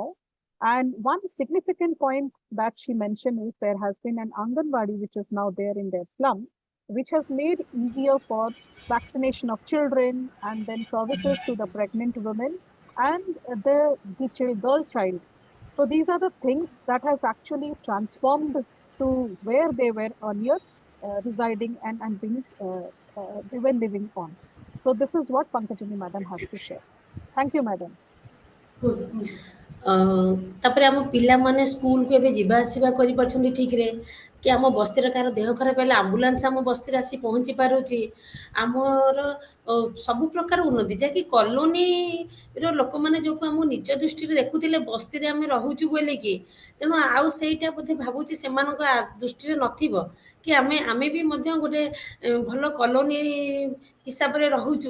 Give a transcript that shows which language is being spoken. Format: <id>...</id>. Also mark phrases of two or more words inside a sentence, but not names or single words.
<en>And one significant point that she mentioned is there has been an Anganwadi, which is now there in their slum, which has made easier for vaccination of children and then services to the pregnant women and the girl child. So these are the things that has actually transformed to where they were earlier residing and being they were living on. So this is what Pankajini madam has to share. Thank you, madam.</en> <or>ତାପରେ ଆମ ପିଲାମାନେ ସ୍କୁଲକୁ ଏବେ ଯିବା ଆସିବା କରିପାରୁଛନ୍ତି ଠିକ୍ରେ, କି ଆମ ବସ୍ତିରେ କାହାର ଦେହ ଖରାପ ହେଲେ ଆମ୍ବୁଲାନ୍ସ ଆମ ବସ୍ତିରେ ଆସି ପହଞ୍ଚି ପାରୁଛି। ଆମର ସବୁ ପ୍ରକାର ଉନ୍ନତି, ଯାହାକି କଲୋନୀର ଲୋକମାନେ ଯେଉଁକୁ ଆମ ନିଜ ଦୃଷ୍ଟିରେ ଦେଖୁଥିଲେ ବସ୍ତିରେ ଆମେ ରହୁଛୁ ବୋଲିକି, ତେଣୁ ଆଉ ସେଇଟା ବୋଧେ ଭାବୁଛି ସେମାନଙ୍କ ଦୃଷ୍ଟିରେ ନଥିବ କି ଆମେ ବି ମଧ୍ୟ ଗୋଟେ ଭଲ କଲୋନୀ ହିସାବରେ ରହୁଛୁ।</or>